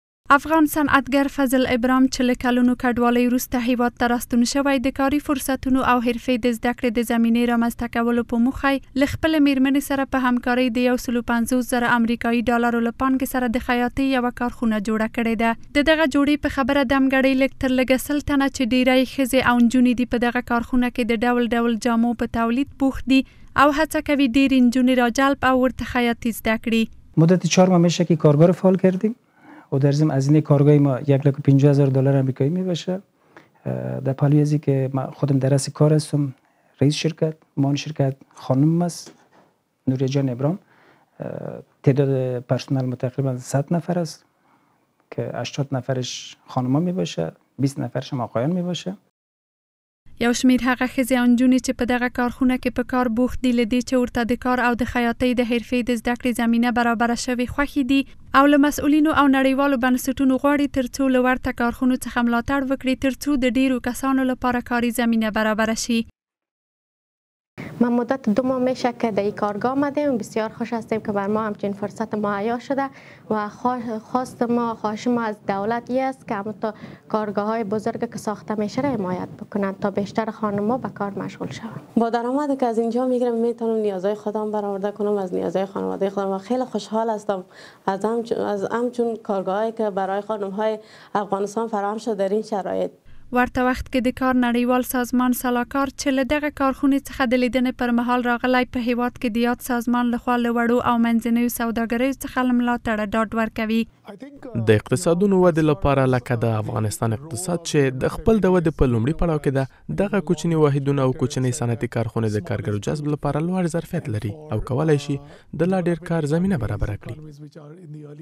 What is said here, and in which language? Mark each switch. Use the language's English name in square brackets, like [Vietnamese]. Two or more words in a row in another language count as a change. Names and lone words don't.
[Pashto] افغان صنعتګر فضل ابراهیم چې له کلونو کډوالۍ وروسته هیواد ته راستون شوی د کاري فرصتونو او حرفې د زده کړې د زمینې رامنځته کولو په موخه له خپلې میرمنې سره په همکارۍ د 150,000 امریکایي ډالرو له پانګې سره د خیاطۍ یوه کارخونه جوړه کړې ده. د دغه جوړې په خبره دمګړۍ لږ تر لږه 100 تنه چې ډیری ښځې او نجونې دي په دغه کارخونه کې د ډول ډول جامو په تولید بوخت دي او هڅه کوي ډیرې نجونې راجلب او ورته خیاطی زده کړي. [Persian] مدت 4 ماه میشه که کارگاه رو فعال کردیم و در ضمن هزینه کارگاه ما 1,50,000 آمریکایی میباشه. در پهلوی از که من خودم در رأس کار هستم، رئیس شرکت، مان شرکت خانم است نوریه جان ابراهیم. تعداد پرسنل ما تقریبا 100 نفر است که 80 نفرش خانم ها میباشه، 20 نفرش هم آقایان میباشه. [Pashto] یو شمیر هغه ښځې او نجونې چې په دغه کارخونه کې په کار بوخت دي له دې چې ورته د کار او د خیاطۍ د حرفې د زده کړې زمینه برابره شوې خوښې دي او له مسؤلینو او نړیوالو بنسټونو غواړي ترڅو له ورته کارخونو څخه ملاتړ وکړي ترڅو د ډیرو کسانو لپاره کاري زمینه برابره شي. [Persian] من مدت 2 ماه میشه که در این کارگاه آمدیم. بسیار خوش هستیم که بر ما همچین فرصت مهیا شده و خواهش ما از دولت است که همونطور کارگاه های بزرگ که ساخته میشه را حمایت بکنند تا بیشتر خانم‌ها به کار مشغول شوند. با درآمدی که از اینجا میگیرم میتونم نیازهای خودم برآورده کنم، از نیازهای خانواده خودم و خیلی خوشحال هستم از همچون کارگاهایی که برای خانم‌های افغانستان فراهم شده در این شرایط. [Pashto] ورته وخت کې د کار نړیوال سازمان سلاکار چې له دغه کارخونې څخه د لیدنې پر مهال راغلی په هیواد کې د یاد سازمان لخوا له وړو او منځنیو سوداګریو څخه له ملاتړه ډاډ ورکوي. د اقتصادونو ودې لپاره لکه د افغانستان اقتصاد چې د خپل د ودې په لومړي پړاو کې ده دغه کوچني واحدونه او کوچنۍ صنعتي کارخونې د کارګرو جذب لپاره لوړ ظرفیت لري او کولی شي د لا ډیر کار زمینه برابره کړي.